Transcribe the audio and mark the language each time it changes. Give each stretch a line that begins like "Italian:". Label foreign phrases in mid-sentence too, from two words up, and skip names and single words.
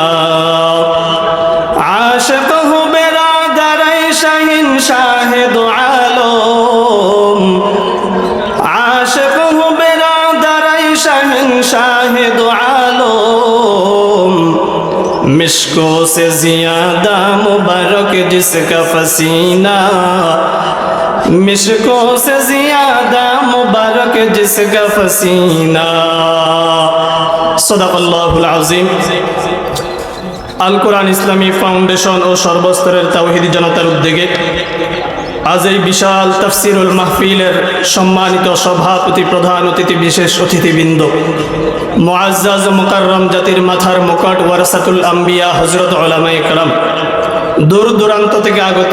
Urdu: عاشق ہوں برادر شہنشاہ دو عالم عاشق ہوں برادر شہنشاہ دو عالم مشکوں سے زیادہ مبارک جس کا پسینہ مشکوں سے زیادہ مبارک جس کا پسینہ
Arabic: صدق اللہ العظیم
Bangla: আল কোরআন ইসলামী ফাউন্ডেশন ও সর্বস্তরের তাওহীদি জনতার উদ্যোগে আজ এই বিশাল তাফসিরুল মাহফিলের সম্মানিত সভাপতি প্রধান অতিথি বিশেষ অতিথিবৃন্দ
Arabic: معزز مكرم
Bangla: জাতির মাথার মুকুট
Arabic: ورثة الأنبياء
Urdu: حضرت علمائے کرام
Bangla: দূর দূরান্ত থেকে আগত